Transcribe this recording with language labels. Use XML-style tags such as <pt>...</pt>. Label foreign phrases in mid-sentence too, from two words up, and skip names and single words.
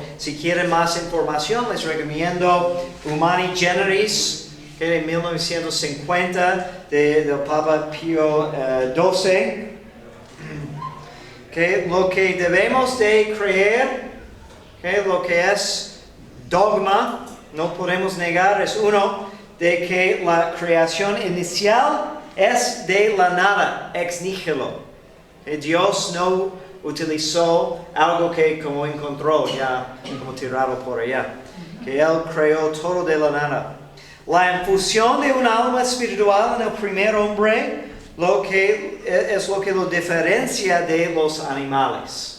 <es>Si quieren más información, les recomiendo Humani Generis, de 1950, del Papa Pío XII. Lo que debemos de creer, lo que es dogma, no podemos negar, es uno, de que la creación inicial es de la nada,</es> <la>ex nihilo.</la> <es>Dios no utilizó algo que como encontró ya, como tirado por allá. Que Él creó todo de la nada. La infusión de un alma espiritual en el primer hombre es lo que lo diferencia de los animales.</es>